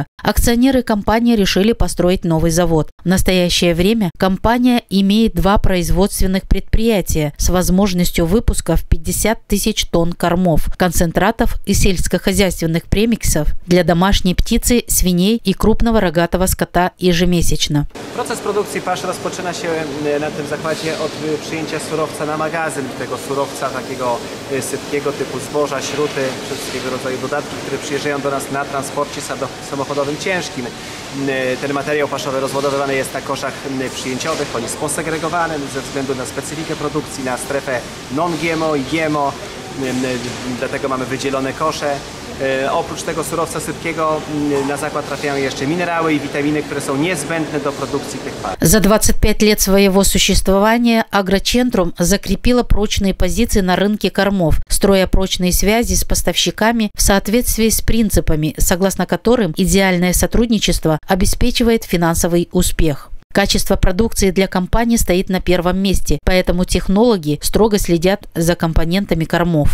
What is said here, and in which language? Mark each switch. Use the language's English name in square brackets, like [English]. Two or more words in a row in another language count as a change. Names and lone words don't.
[Russian] Акционеры компании решили построить новый завод. В настоящее время компания имеет 2 производственных предприятия с возможностью выпуска в 50 тысяч тонн кормов, концентратов и сельскохозяйственных премиксов для домашней птицы, свиней и крупного рогатого скота ежемесячно. [Polish] Proces produkcji pasz rozpoczyna się na tym zakładzie od przyjęcia surowca na magazyn, tego surowca takiego sypkiego typu zboża, śruty, wszystkiego rodzaju dodatki, które przyjeżdżają do nas na transporcie samochodowym ciężkim. Ten materiał paszowy rozładowywany jest na koszach przyjęciowych, on jest posegregowany ze względu na specyfikę produkcji, na strefę non-GMO i GMO, dlatego mamy wydzielone kosze. Oprócz tego surowca sypkiego na zakład trafiają jeszcze minerały [Russian] и витамины, [Polish] które są niezbędne do produkcji tych pasz. [Russian] За 25 лет своего существования Агрочентрум закрепила прочные позиции на рынке кормов, строя прочные связи с поставщиками в соответствии с принципами, согласно которым идеальное сотрудничество обеспечивает финансовый успех. Качество продукции для компании стоит на первом месте, поэтому технологи строго следят за компонентами кормов.